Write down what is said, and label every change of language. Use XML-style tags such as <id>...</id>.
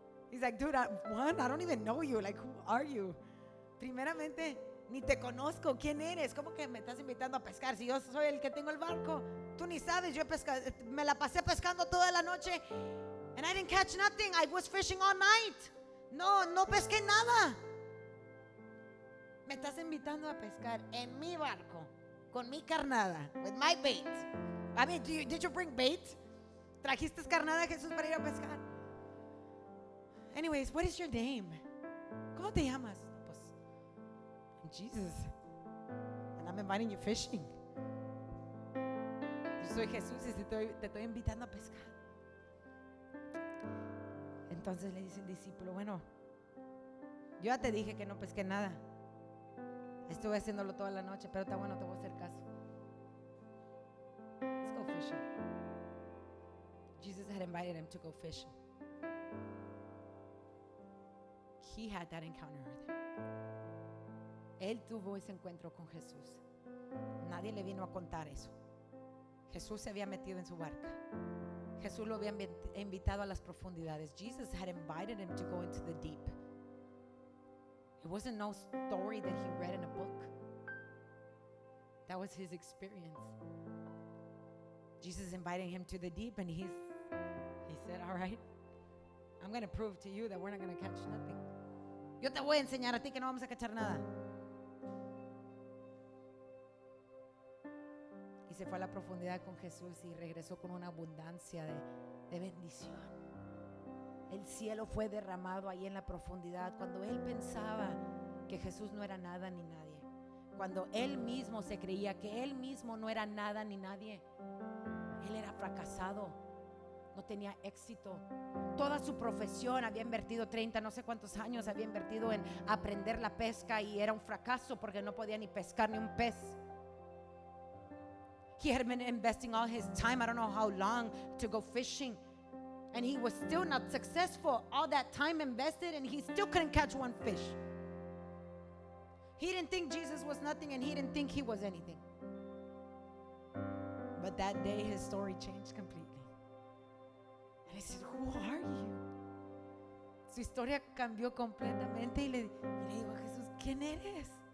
<en>He's like, dude, I don't even know you. Like, who are you?</en> <es>Primeramente, ni te conozco. ¿Quién eres? ¿Cómo que me estás invitando a pescar? Si yo soy el que tengo el barco, tú ni sabes. Yo me la pasé pescando toda la noche</es> <en>and I didn't catch nothing. I was fishing all night.</en> <es>No pesqué nada. Me estás invitando a pescar en mi barco, con mi carnada,</es> <en>with my bait. I mean, did you bring bait?</en> <es>¿Trajiste carnada, Jesús, para ir a pescar?</es> <en>Anyways, what is your name?</en> <es>¿Cómo te llamas? Pues,</es> <en>I'm Jesus. And I'm inviting you fishing.</en> <es>Yo soy Jesús y te estoy invitando a pescar. Entonces le dice el discípulo, bueno, yo ya te dije que no pesqué nada. Estuve haciéndolo toda la noche, pero está bueno, te voy a hacer caso.</es> <en>Let's go fishing. Jesus had invited him to go fishing. He had that encounter with him.</en> <es>Él tuvo ese encuentro con Jesús. Nadie le vino a contar eso. Jesús se había metido en su barca. Jesús lo había invitado a las profundidades.</es> <en>Jesus had invited him to go into the deep. It wasn't no story that he read in a book. That was his experience. Jesus invited him to the deep and he said, all right, I'm going to prove to you that we're not going to catch nothing.</en> <es>Yo te voy a enseñar a ti que no vamos a cachar nada. Y se fue a la profundidad con Jesús y regresó con una abundancia de bendición. El cielo fue derramado ahí en la profundidad. Cuando él pensaba que Jesús no era nada ni nadie, cuando él mismo se creía que él mismo no era nada ni nadie, él era fracasado, no tenía éxito. Toda su profesión, había invertido 30 no sé cuántos años, había invertido en aprender la pesca y era un fracaso porque no podía ni pescar ni un pez.</es> <en>He had been investing all his time, I don't know how long, to go fishing. And he was still not successful. All that time invested and he still couldn't catch one fish. He didn't think Jesus was nothing and he didn't think he was anything. But that day his story changed completely. And I said, who are you?</en> <es>Su historia cambió completamente y le digo a Jesús, ¿quién eres?</es>